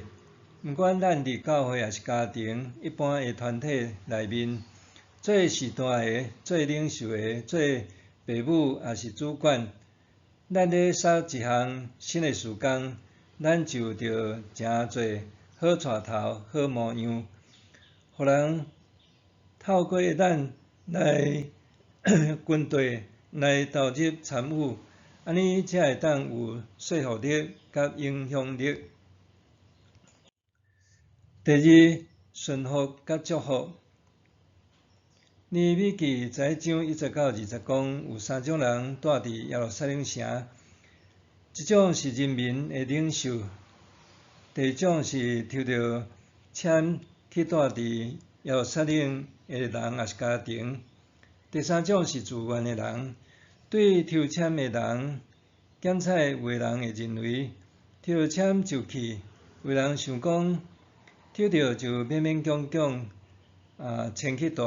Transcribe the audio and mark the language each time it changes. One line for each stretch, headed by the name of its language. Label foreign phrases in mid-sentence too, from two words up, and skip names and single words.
Min Nan Chinese: 毋管咱伫教会也是家庭，一般的团体内面，做时代的、做领袖的、做父母也是主管，咱咧杀一项新的事工，咱就着诚侪好带头、好模样，互人透过咱来军队来投入参与，安尼才会当有说服力甲影响力。第二，顺服甲祝福。尼米记11章1节到20节讲，有3种人住伫耶路撒冷城，一种是人民的领袖，第二种是抽到签去住伫耶路撒冷的人也是家庭，第三种是自愿的人。对抽签的人，检采有的人会认为抽到签就去，有人想讲抽到就勉勉强强签去住。